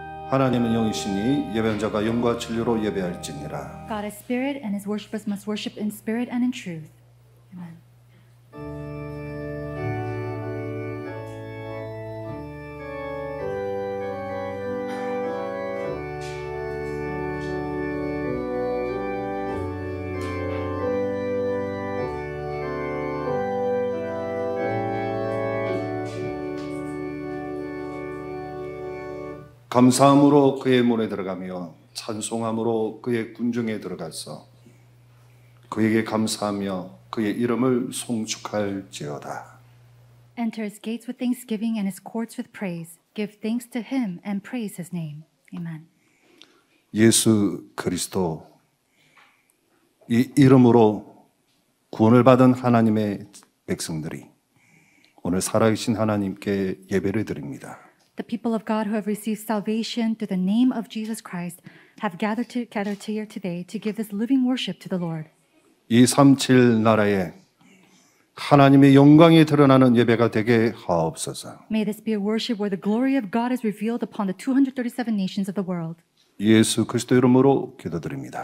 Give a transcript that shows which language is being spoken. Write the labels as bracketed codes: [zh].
[ko] 하나님은 영이시니 예배한 자가 영과 진리로 예배할지니라. [en] God is spirit, and his worshippers must worship in spirit and in truth. Amen. [ko] 감사함으로 그의 문에 들어가며 찬송함으로 그의 군중에 들어가서 그에게 감사하며 그의 이름을 송축할지어다. [en] Enter his gates with thanksgiving and his courts with praise. Give thanks to him and praise his name. Amen. [ko] 예수 그리스도 이 이름으로 구원을 받은 하나님의 백성들이 오늘 살아계신 하나님께 예배를 드립니다. [en] The people of God who have received salvation through the name of Jesus Christ have gathered here today to give this living worship to the Lord. [ko] 이 37 나라에 하나님의 영광이 드러나는 예배가 되게 하옵소서. [en] May this be a worship where the glory of God is revealed upon the 237 nations of the world. [ko] 예수 그리스도 이름으로 기도드립니다.